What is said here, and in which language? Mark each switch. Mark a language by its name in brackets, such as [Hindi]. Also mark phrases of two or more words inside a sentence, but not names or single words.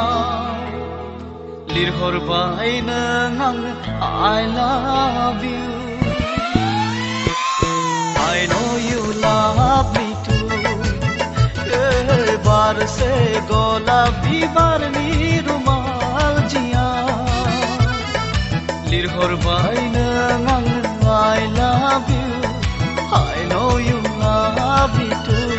[Bodo] लिरहरबाय नों आंनो [English] I love you. I know you love me too. [Bodo] बारसे गलाबी बारनि रुमाल जिया लिरहरबाय नों आंनो [English] I love you. I know you love me too.